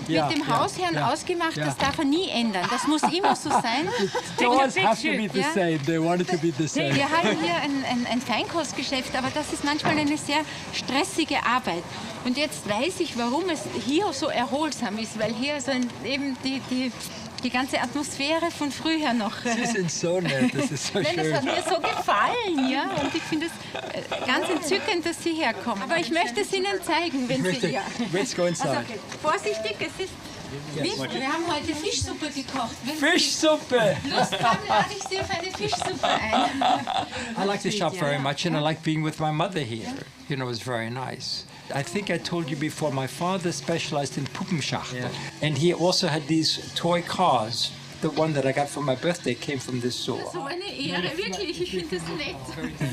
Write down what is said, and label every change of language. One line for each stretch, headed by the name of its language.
German: mit dem Hausherrn ausgemacht, das darf er nie ändern. Das muss immer so sein.
English: Doors have to be the same. They want it to be the same.
German: Wir haben hier ein Feinkostgeschäft, aber das ist manchmal eine sehr stressige Arbeit. Und jetzt weiß ich, warum es hier so erholsam ist, weil hier so eben die ganze Atmosphäre von früher noch. Sie sind so nett, das ist so schön. Das hat mir so gefallen, ja. Und ich finde es ganz entzückend, dass Sie herkommen. Aber ich möchte es Ihnen zeigen, wenn Sie hier.
English: Let's go inside.
German: Also, vorsichtig, es ist. Wir haben heute Fischsuppe gekocht. Fischsuppe! Lust haben, lade ich Sie auf eine Fischsuppe ein.
English: I like the shop very much, and I like being with my mother here. You know, it's very nice. I think I told you before, my father specialized in Puppenschachteln. And he also had these toy cars the one that I got for my birthday came from this store.
German: So eine Ehre, wirklich. Ich finde das nett.